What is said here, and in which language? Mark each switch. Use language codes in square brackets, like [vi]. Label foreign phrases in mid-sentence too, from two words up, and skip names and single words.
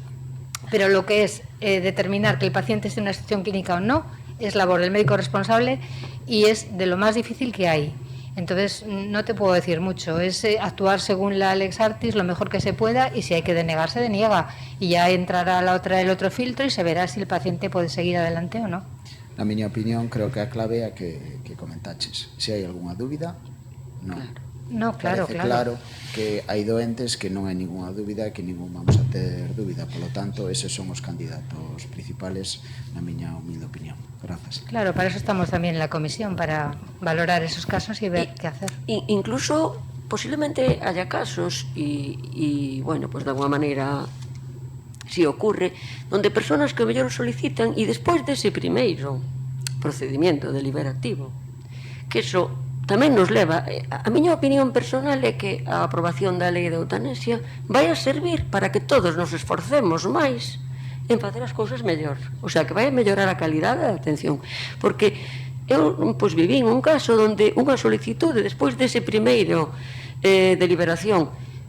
[es] Pero lo que es determinar que el paciente esté en una situación clínica o no es labor del médico responsable y es de lo más difícil que hay. Entonces no te puedo decir mucho, es actuar según la Lex Artis lo mejor que se pueda y si hay que denegar, se deniega y ya entrará el otro filtro y se verá si el paciente puede seguir adelante o no. [gl] Na miña opinión, creo que a clave é que comentaches. Se hai algunha dúbida, non. [es] No, claro. [gl] Que hai doentes que non hai ninguna dúbida e que ningún vamos a ter dúbida, polo tanto, eses son os candidatos principales na miña humilde opinión. Grazas. [es] Claro, para eso estamos tamén en la comisión, para valorar esos casos y ver qué hacer. Incluso, posiblemente haya casos y bueno, pues de alguna manera si ocurre, donde personas que [gl] mellor solicitan e despois dese primeiro procedimento deliberativo, que eso tamén nos leva, a miña opinión personal é que a aprobación da lei de eutanasia vai a servir para que todos nos esforcemos máis en facer as cousas mellor, [es] o sea, [gl] que vai a mellorar a calidade da atención, porque eu pois viví un caso onde unha solicitude despois dese primeiro deliberación